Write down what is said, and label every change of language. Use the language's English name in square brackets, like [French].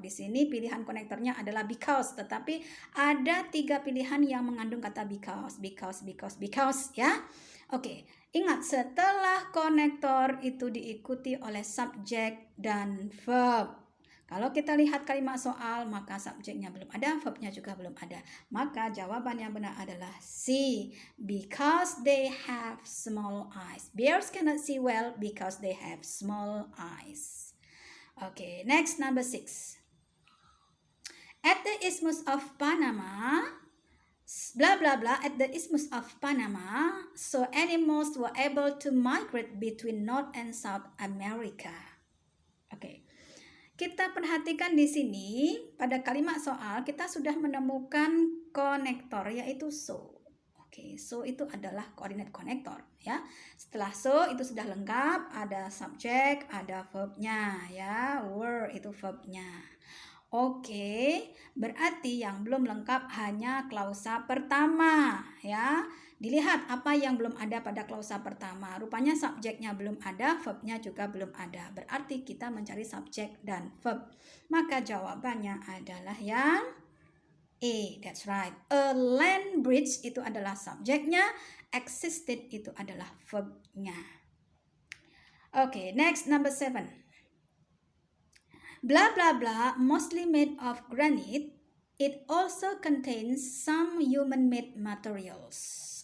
[Indonesian] Di sini pilihan konektornya adalah because, tetapi ada 3 pilihan yang mengandung kata because ya. Oke, ingat setelah konektor itu diikuti oleh subjek dan verb. Kalau kita lihat kalimat soal, maka subjeknya belum ada, verbnya juga belum ada. Maka jawaban yang benar adalah C. [English] Because they have small eyes. Bears cannot see well because they have small eyes. Okay, next number 6. At the Isthmus of Panama, blah blah blah, at the Isthmus of Panama, so animals were able to migrate between North and South America. Okay. [Indonesian] Kita perhatikan di sini pada kalimat soal kita sudah menemukan konektor yaitu so. Oke, so itu adalah koordinat konektor ya. Setelah so itu sudah lengkap, ada subjek, ada verbnya ya. Were itu verbnya. Oke, berarti yang belum lengkap hanya klausa pertama ya. Dilihat apa yang belum ada pada klausa pertama. Rupanya subjeknya belum ada, verbnya juga belum ada. Berarti kita mencari subjek dan verb. Maka jawabannya adalah yang A. [English] That's right. [Indonesian] A land bridge itu adalah subjeknya. Existed itu adalah verbnya. [English] Oke, next number 7. Blah blah blah, mostly made of granite. It also contains some human-made materials.